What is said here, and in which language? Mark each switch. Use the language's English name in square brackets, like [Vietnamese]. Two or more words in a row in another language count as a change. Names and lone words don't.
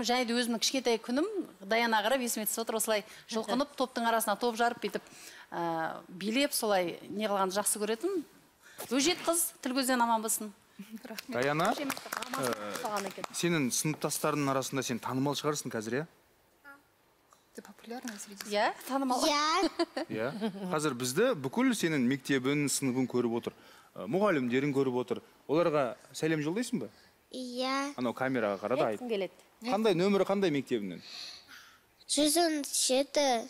[Kazakh] Және де өзімнің кішкентай күнім Даяна қарап есіме түсіп отыр, осылай жұлқынып, топтың арасына топ жарып бүйтіп билеп, солай не қылғанды жақсы көретін. Өжет қыз, тіл көзден аман болсын. Даяна, сенің сыныптастарының арасында сен танымал шығарсың қазір, иә? [Russian] Ты популярная среди... [Kazakh] Иә, танымал. Иә. Қазір бізді бүкіл сенің мектебін, сыныбын көріп отыр. Мұғалімдерін көріп отыр. Оларға сәлем жолдайсың ба? Иә. Анау камераға қарады айт. Айтқым келеді. Қандай нөмірі қандай мектебінен? 117.